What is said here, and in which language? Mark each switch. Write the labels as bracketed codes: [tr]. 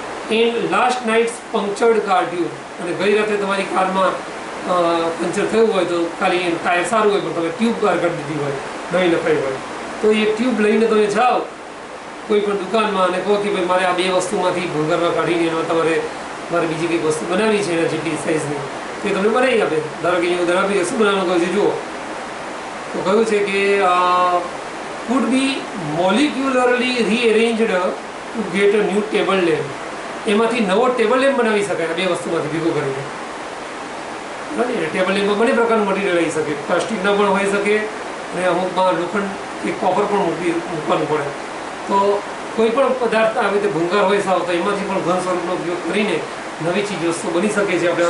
[en] and last night's punctured car tube, [gu] અને ગઈ રાતે તમારી કારમાં પંચર થયું હોય તો ખાલી ટાયર સારું હોય પણ તમે ટ્યુબ બહાર કાઢી દીધી હોય, નવી નખાઈ હોય, તો એ ટ્યુબ લઈને તમે જાઓ કોઈ પણ દુકાનમાં અને કહો કે ભાઈ મારે આ 2 વસ્તુમાંથી ભંગારમાં કાઢીને એમાં મારે બીજી કંઈક વસ્તુ બનાવી છે એના જેટલી સાઇઝની, તો એ તમને બનાવી આપે. ધારો કે અહીંયા ઉદાહરણ આપી શું બનાવવાનું કહ્યું છે જુઓ. તો કહ્યું છે કે [en] could be molecularly rearranged to get a new table lamp. [gu] એમાંથી નવો ટેબલ લેમ્પ બનાવી શકાય 2 વસ્તુમાંથી ભેગું કરીને. બરાબર? ટેબલ લેમ્પમાં બંને પ્રકારનું મટીરિયલ આવી શકે, પ્લાસ્ટિકના પણ હોઈ શકે અને અમુકમાં લોખંડ કે કોપર પણ મૂકવાનું પડે. તો કોઈ પણ પદાર્થ આવી રીતે ભંગાર હોય સાવ તો એમાંથી પણ ઘન સ્વરૂપનો ઉપયોગ કરીને નવી ચીજ વસ્તુ બની શકે છે.